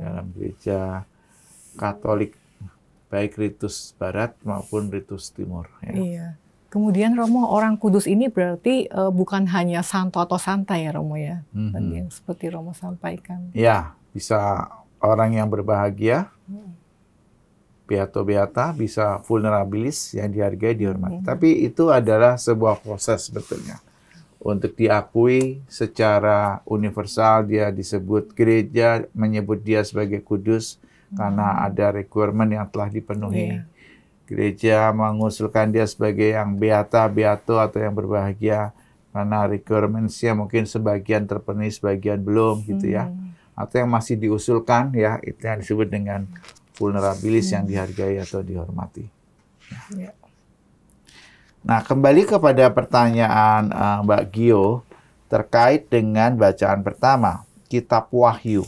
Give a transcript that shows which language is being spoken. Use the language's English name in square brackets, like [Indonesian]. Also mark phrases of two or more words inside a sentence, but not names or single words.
[Indonesian] Dalam gereja Katolik baik ritus Barat maupun ritus Timur ya. Iya. Kemudian Romo, orang kudus ini berarti bukan hanya santo atau santa ya Romo ya. Tadi yang seperti Romo sampaikan. Ya, bisa orang yang berbahagia, beato-beata, bisa vulnerabilis yang dihargai, dihormati. Tapi itu adalah sebuah proses sebetulnya. Untuk diakui secara universal, dia disebut gereja, menyebut dia sebagai kudus karena ada requirement yang telah dipenuhi. Gereja mengusulkan dia sebagai yang beata, beato atau yang berbahagia karena requirements-nya mungkin sebagian terpenuhi, sebagian belum gitu ya. Atau yang masih diusulkan ya, itu yang disebut dengan vulnerabilis yang dihargai atau dihormati. Ya. Nah, kembali kepada pertanyaan Mbak Gio terkait dengan bacaan pertama, Kitab Wahyu.